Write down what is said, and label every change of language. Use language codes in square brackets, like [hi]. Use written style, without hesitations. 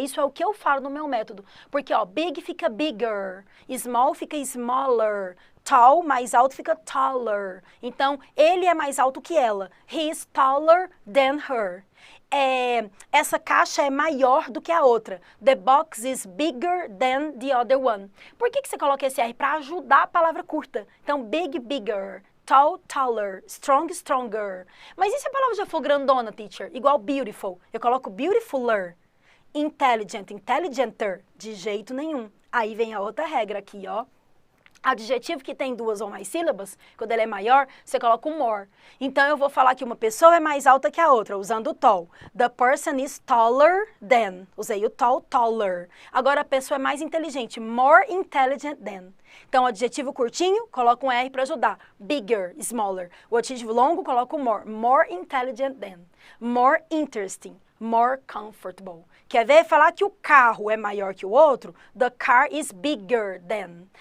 [pt] Isso é o que eu falo no meu método. Porque, ó, big fica bigger, small fica smaller, tall, mais alto, fica taller. Então, ele é mais alto que ela. [en] He is taller than her. [pt] Essa caixa é maior do que a outra. [en] The box is bigger than the other one. [pt] Por que você coloca esse R? Para ajudar a palavra curta. [en] Então, big, bigger. Tall, taller. Strong, stronger. [pt] Mas e se a palavra já for grandona, teacher? Igual beautiful. Eu coloco beautifuler. Intelligent, intelligenter. De jeito nenhum. Aí vem a outra regra aqui, ó. Adjetivo que tem 2 ou mais sílabas, quando ele é maior, você coloca um more. Então, eu vou falar que uma pessoa é mais alta que a outra, usando o tall. [en] The person is taller than. [pt] Usei o tall, taller. Agora, a pessoa é mais inteligente. [en] More intelligent than. [pt] Então, adjetivo curtinho, coloca um R para ajudar. [en] Bigger, smaller. [pt] O adjetivo longo, coloca o [en] more. More intelligent than. More interesting. More comfortable. [pt] Quer ver? Falar que o carro é maior que o outro, [en] the car is bigger than.